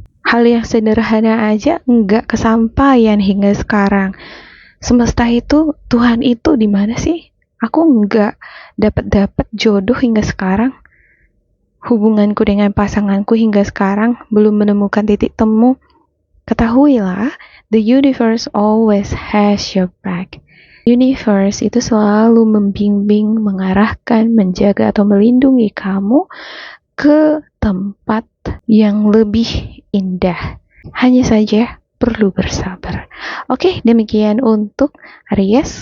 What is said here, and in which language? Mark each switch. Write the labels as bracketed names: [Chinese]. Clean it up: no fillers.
[Indonesian] Hal yang sederhana aja nggak kesampaian hingga sekarang. Semesta itu, Tuhan itu di mana sih? Aku nggak dapat jodoh hingga sekarang. Hubunganku dengan pasanganku hingga sekarang belum menemukan titik temu. Ketahuilah, [English] the universe always has your back. [Indonesian] Universe itu selalu membimbing, mengarahkan, menjaga atau melindungi kamu ke tempat yang lebih indah. Hanya saja perlu bersabar. Oke, demikian untuk Aries.